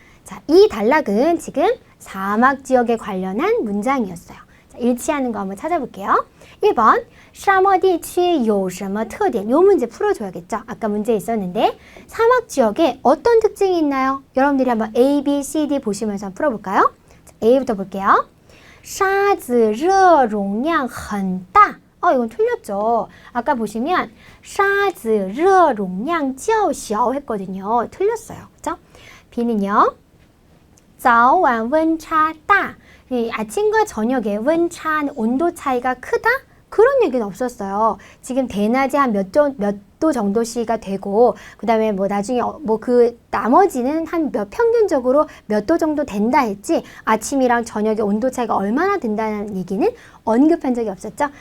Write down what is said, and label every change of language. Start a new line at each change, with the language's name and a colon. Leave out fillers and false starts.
Korean: 자, 이 단락은 지금 사막 지역에 관련한 문장이었어요. 자, 일치하는 거 한번 찾아볼게요. 1번
Chinese: 沙漠地区有什么特点?
Korean: 요 문제 풀어줘야겠죠. 아까 문제 있었는데 사막 지역에 어떤 특징이 있나요? 여러분들이 한번 A, B, C, D 보시면서 풀어볼까요? 자, A부터 볼게요.
Chinese: 沙子热容量很大
Korean: 이건 틀렸죠. 아까 보시면
Chinese: 沙子热容量较小
Korean: 했거든요. 틀렸어요. 그죠? B는요.
Chinese: 早晚温差大
Korean: 아침과 저녁에温差 온도 차이가 크다? 그런 얘기는 없었어요. 지금 대낮에 한 몇 도 정도씨가 되고 그다음에 뭐 나중에 뭐 그 나머지는 한 평균적으로 몇 도 정도 된다 했지 아침이랑 저녁의 온도 차이가 얼마나 된다는 얘기는 언급한 적이 없었죠.